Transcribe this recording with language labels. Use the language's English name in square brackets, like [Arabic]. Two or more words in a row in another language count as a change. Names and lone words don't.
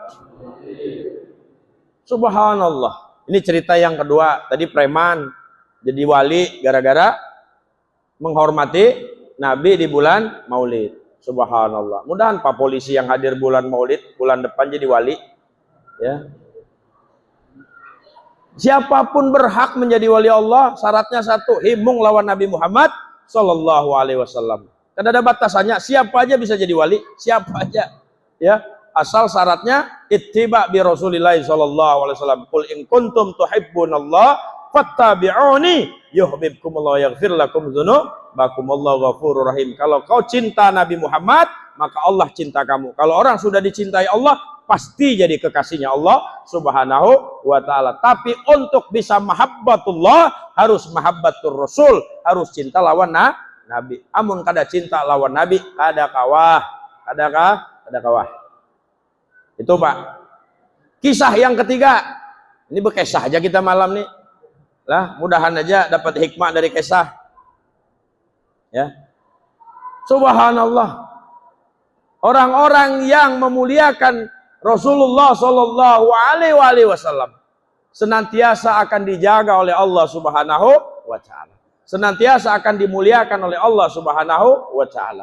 [Indonesian] Subhanallah. Ini cerita yang kedua. Tadi preman jadi wali gara-gara menghormati Nabi di bulan Maulid. Subhanallah. Mudahan Pak Polisi yang hadir bulan Maulid bulan depan jadi wali. Ya. Siapapun berhak menjadi wali Allah, [Banjar] syaratnya satu, himung lawan Nabi Muhammad [Arabic] صلى الله عليه وسلم. [Indonesian] Kan ada batasannya, siapa aja bisa jadi wali, siapa aja. Ya, asal syaratnya [Arabic] اتباع برسول الله صلى الله عليه وسلم. قل إن كنتم تحبون الله فاتبعوني يحببكم الله ويغفر لكم ذنوبكم والله غفور رحيم. [Indonesian] Kalau kau cinta Nabi Muhammad, maka Allah cinta kamu. Kalau orang sudah dicintai Allah, pasti jadi kekasihnya Allah [Arabic] سبحانه وتعالى. [Indonesian] Tapi untuk bisa mahabbatullah harus [Arabic] محبة الرسول, [Indonesian] harus cinta lawan Nabi. [Banjar] Amun kada cinta lawan Nabi, kada kawah. Kada kawah. Itu Pak. [Indonesian] Kisah yang ketiga. [Banjar] Ini berkisah aja kita malam nih. Lah, mudahan aja dapat hikmah dari kisah. [Indonesian] Ya. Subhanallah. Orang-orang yang memuliakan Rasulullah [Arabic] صلى الله عليه وسلم [Indonesian] senantiasa akan dijaga oleh Allah [Arabic] سبحانه وتعالى. [Indonesian] Senantiasa akan dimuliakan oleh Allah [Arabic] سبحانه وتعالى.